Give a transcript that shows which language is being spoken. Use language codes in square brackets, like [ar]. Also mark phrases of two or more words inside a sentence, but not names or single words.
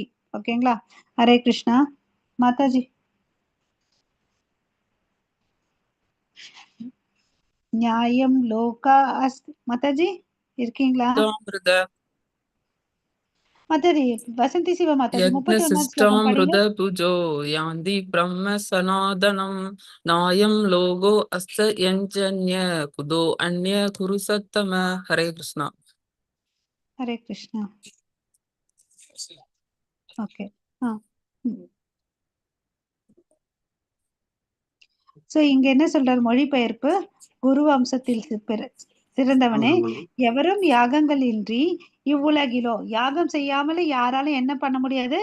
[ta] ஓகேங்களா? [sa] हरे कृष्ण. [ta] மாதாஜி. [sa] न्यायम् लोका अस्ति. [ta] மாதாஜி இருக்கீங்களா? மாதாஜி வசந்தி சிவ மாதாஜி 31வது ஸ்லோகம் படிங்க. [sa] यज्ञशिष्टामृतभुजो यान्ति ब्रह्म सनातनं नायं लोगो अस्य यञ्जन्य कुतो अन्य कुरु सत्तम. हरे कृष्णा. हरे कृष्ण. [en] okay, so [ta] இங்க என்ன சொல்றாரு மொழிபெயர்ப்பு? குரு வம்சத்தில் சிறந்தவனே, எவரும் யாகங்கள் இன்றி இவ்வுலகிலோ, யாகம் செய்யாமலே யாராலும் என்ன பண்ண முடியாது?